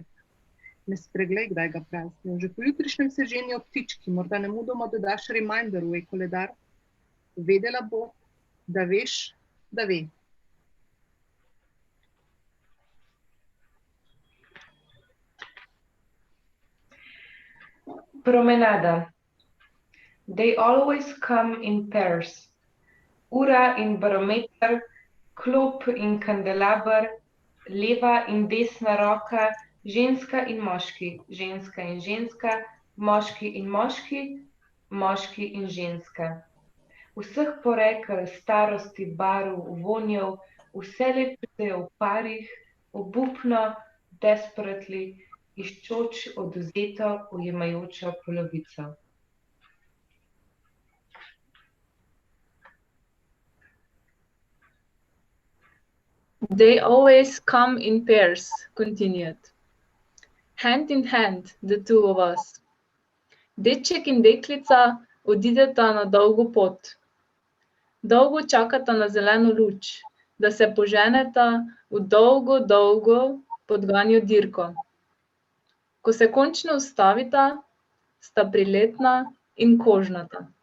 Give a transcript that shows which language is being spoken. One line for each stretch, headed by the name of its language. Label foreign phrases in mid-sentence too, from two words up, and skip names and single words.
Slovenian: Ne spreglej, kdaj ga praznijo. Že po jutrišnjem se ženijo ptički, morda nemudoma dodaš reminder v e-koledar. Vedela bo, da veš, da ve. Promenada.
English: They always come in pairs.
Slovenian: Ura in barometer, klop in kandelaber, leva in desna roka, ženska in moški, ženska in ženska, moški in moški, moški in ženska. Vseh porekel, starosti, barv, vonjev, vse lečejo v parih, obupno, desperately, iščoč odvzeto, ujemajočo polovico.
English: They always come in pairs, continued. Hand in hand, the two of us.
Slovenian: Deček in deklica odideta na dolgo pot. Dolgo čakata na zeleno luč, da se poženeta v dolgo, dolgo podganjo dirko. Ko se končno ustavita, sta priletna in kožnata.